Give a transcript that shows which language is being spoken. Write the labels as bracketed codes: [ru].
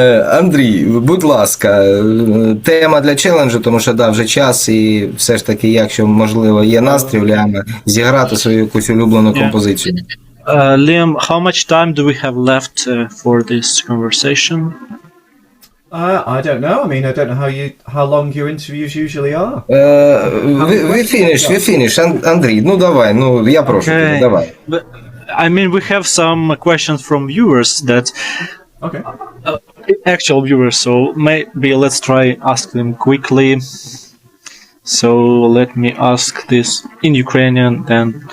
[uk] Андрій, будь ласка, тема для челенджу, тому що да, вже час, і все ж таки, якщо можливо є настрій в Ліама, зіграти свою якусь улюблену композицію. [en] Liam, how much time do we have left for this conversation? I don't know. I mean, I don't know how long your interviews usually are. We finish, [uk] Андрій, ну давай, ну я прошу тебе, давай. [en] But, I mean, we have some questions from viewers that Okay. actual viewers, so maybe let's try ask them quickly. So let me ask this in Ukrainian then.